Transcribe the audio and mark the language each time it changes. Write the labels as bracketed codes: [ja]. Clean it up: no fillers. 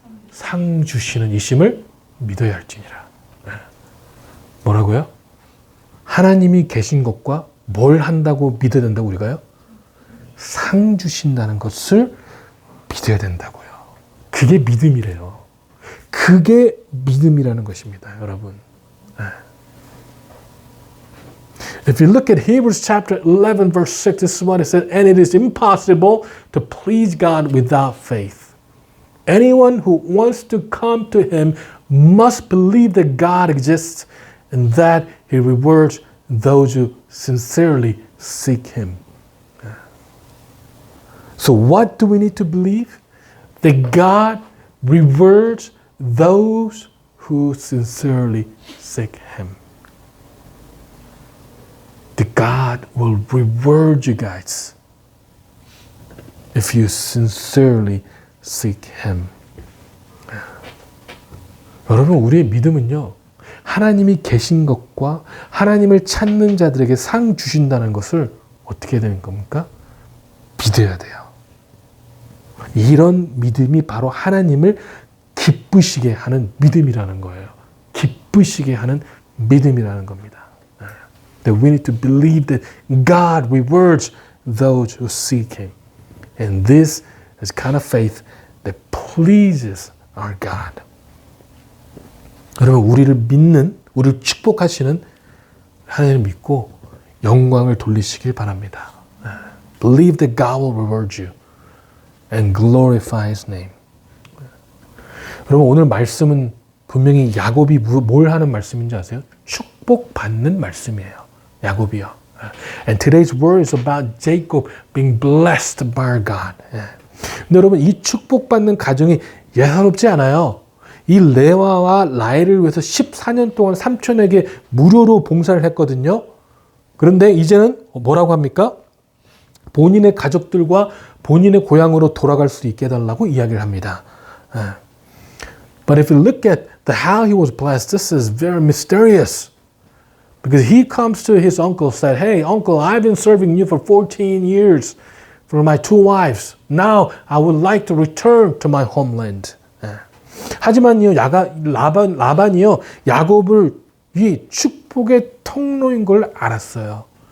[ko] 상 주시는 이심을 믿어야 할지니라. 뭐라고요? 하나님이 계신 것과 뭘 한다고 믿어야 된다고 우리가요? 상 주신다는 것을 믿어야 된다고요. 그게 믿음이래요. 그게 믿음이라는 것입니다, 여러분. [en] If you look at Hebrews chapter 11 verse 6, this is what it says, and it is impossible to please God without faith. Anyone who wants to come to him must believe that God exists and that he rewards those who sincerely seek him. So what do we need to believe? That God rewards those who sincerely seek him. That God will reward you guys if you sincerely seek him. [ko] 여러분, 우리의 믿음은요, 하나님이 계신 것과 하나님을 찾는 자들에게 상 주신다는 것을 어떻게 해야 되는 겁니까? 믿어야 돼요. 이런 믿음이 바로 하나님을 기쁘시게 하는 믿음이라는 거예요. 기쁘시게 하는 믿음이라는 겁니다. [en] That we need to believe that God rewards those who seek him. And this is kind of faith that pleases our God. [ko] 여러분, 우리를 믿는, 우리를 축복하시는 하나님을 믿고 영광을 돌리시길 바랍니다. [en] Believe that God will reward you and glorify his name. [ko] 여러분, 오늘 말씀은 분명히 야곱이 뭘 하는 말씀인지 아세요? 축복받는 말씀이에요. 야곱이요. [en] And today's word is about Jacob being blessed by God. [ko] 근데 여러분, 이 축복받는 가정이 예사롭지 않아요. 이 레와와 라헬을 위해서 14년 동안 삼촌에게 무료로 봉사를 했거든요. 그런데 이제는 뭐라고 합니까? 본인의 가족들과 본인의 고향으로 돌아갈 수 있게 해달라고 이야기를 합니다. [en] But if you look at how he was blessed, this is very mysterious. Because he comes to his uncle and said, hey, uncle, I've been serving you for 14 years for my 2 wives. Now I would like to return to my homeland. [ko] 하지만요, 라반이요, 야곱을 이 축복의 통로인 걸 알았어요.